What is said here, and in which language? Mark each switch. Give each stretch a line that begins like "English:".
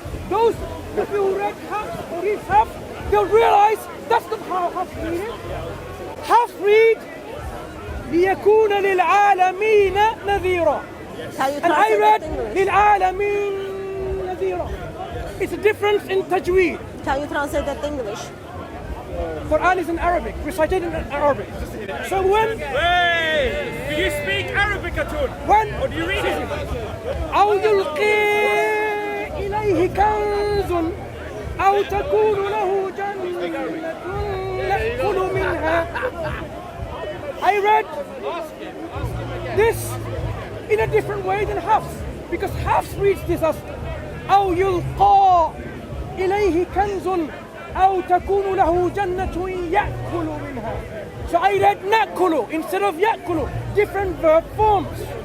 English: Those who read Hafs or his Hafs, they'll realize that's not how Hafs read it. Hafs read
Arabic: ليكون للعالمين نذيرا.
English: And I read
Arabic: للعالمين نذيرا.
English: It's a difference in tajweed. Can you translate that to English? Quran is in Arabic, recited in Arabic. So when... Wait! Do you speak Arabic, Hatun? When... Or do you read it?
Arabic: أو يلقي إليه كنز أو تكون له جنة يأكل منها.
English: I read this in a different way than Hafs, because Hafs reads this as
Arabic: أو يلقى إليه كنز أو تكون له جنة يأكل منها.
English: So I read نأكل instead of يأكل, different verb forms.